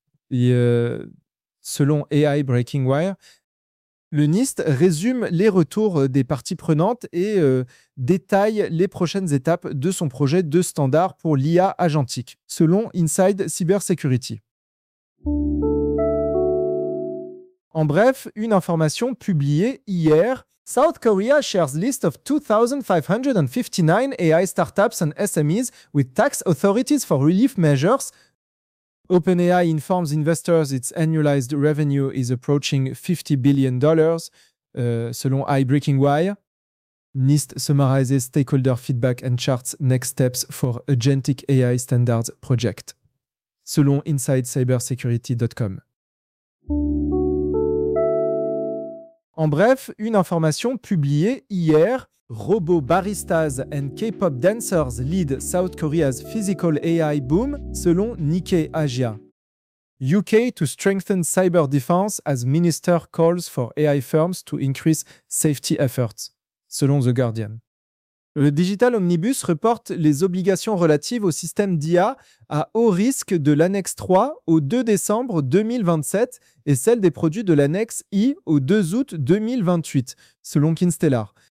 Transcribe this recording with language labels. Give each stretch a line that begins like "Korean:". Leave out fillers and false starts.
French: Selon AI Breaking Wire, le NIST résume les retours des parties prenantes et détaille les prochaines étapes de son projet de standard pour l'IA agentique, selon Inside Cybersecurity. En bref, une information publiée hier.
English: South Korea shares list of 2,559 AI startups and SMEs with tax authorities for relief measures. OpenAI informs investors its annualized revenue is approaching $50 billion, selon iBreakingWire. NIST summarizes stakeholder feedback and charts next steps for agentic AI standards project, selon InsideCybersecurity.com.
French: En bref, une information publiée hier,
English: Robo Baristas and K-pop Dancers lead South Korea's physical AI boom, selon Nikkei Asia. UK to strengthen cyber defense as minister calls for AI firms to increase safety efforts, selon The Guardian.
French: Le Digital Omnibus reporte les obligations relatives au système d'IA à haut risque de l'annexe 3 au 2 décembre 2027 et celles des produits de l'annexe I au 2 août 2028, selon Kinstellar.